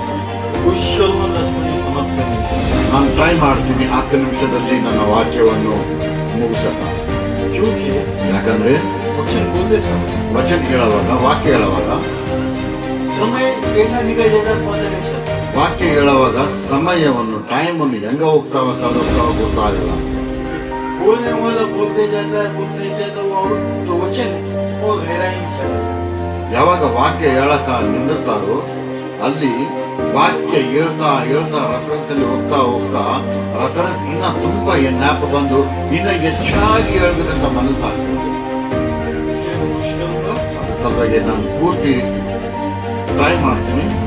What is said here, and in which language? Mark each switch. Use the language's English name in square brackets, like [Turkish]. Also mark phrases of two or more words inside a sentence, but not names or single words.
[Kannada] ನಾನು ಟ್ರೈ ಮಾಡ್ತೀನಿ 10 ನಿಮಿಷದಲ್ಲಿ ನನ್ನ ವಾಕ್ಯವನ್ನು ಮುಗಿಸಕ. ಯಾಕಂದ್ರೆ ವಚನ ಹೇಳುವಾಗ ವಾಕ್ಯ ಹೇಳುವಾಗ ಸಮಯವನ್ನು ಟೈಮನ್ನು ಹೆಂಗ ಹೋಗ್ತಾವ ಗೊತ್ತಾಗಲ್ಲ. [Hindi] बोलने वाला बोलते जाता है तो वचन वो गहरा ही [Kannada] ಯಾವಾಗ ವಾಕ್ಯ ಹೇಳಕ ನಿಂದಿರ್ತಾರೋ ಅಲ್ಲಿ ವಾಕ್ಯ ಹೇಳ್ತಾ ರೆಫರೆನ್ಸ್ ಅಲ್ಲಿ ಹೋಗ್ತಾ ರೆಫರೆನ್ಸ್ ಇನ್ನ ತುಂಬಾ ಜ್ಞಾಪ ಬಂದು ಇನ್ನ ಹೆಚ್ಚಾಗಿ ಹೇಳ್ಬೇಕಂತ ಮನಸ್ಸಾಗ್ತದೆ. ಅದ್ರ ಸಲುವಾಗಿ ನಾನು ಪೂರ್ತಿ ಟ್ರೈ ಮಾಡ್ತೀನಿ.